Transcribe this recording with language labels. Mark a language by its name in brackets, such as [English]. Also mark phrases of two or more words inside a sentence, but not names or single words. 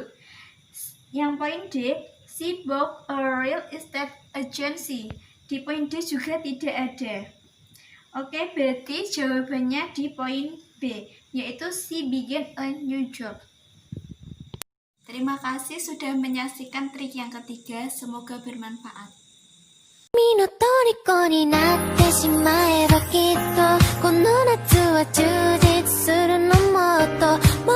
[Indonesian] Yang poin D, [English] she bought a real estate agency. [Indonesian] Di poin D juga tidak ada. Oke, berarti jawabannya di poin B, yaitu [English] she began a new job. [Indonesian] Terima kasih sudah menyaksikan trik yang ketiga, semoga bermanfaat. [Japanese] 君の虜になってしまえばきっとこの夏は充実するのもっと